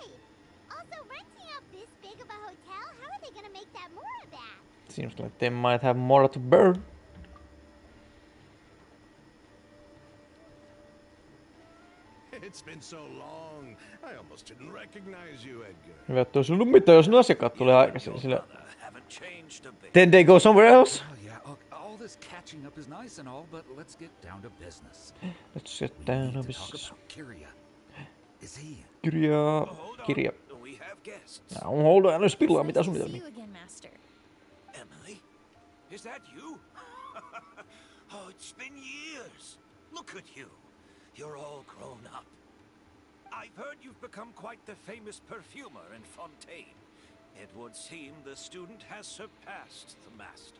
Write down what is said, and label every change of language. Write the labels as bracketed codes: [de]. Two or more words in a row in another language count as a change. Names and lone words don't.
[en] Also, renting out this big of a hotel, how are they gonna make that more of that? Seems like they might have more to burn. It's been so long. I almost didn't recognize you, Edgar. [fi] Hyvä, että olisi ollut mitään, jos ne asiakkaat tulee aikaisin. Sillä... [en] Haven't changed a bit. Then they go somewhere else. Oh, yeah, all this catching up is nice and all, but let's get down to business. Let's get We down need to to talk business. about Kiria. Is he? Kirja. Hold on. Kirja. We have guests. Hold on, [fi] älä spillaa [en] It's [fi] mitään [en] nice to see [fi] suunnitelmia. [en] you again, Master. Emily? Is that you? Oh, it's been years. Look at you. You're all grown up. I've heard you've become quite the famous perfumer in Fontaine. It would seem the student has surpassed the master.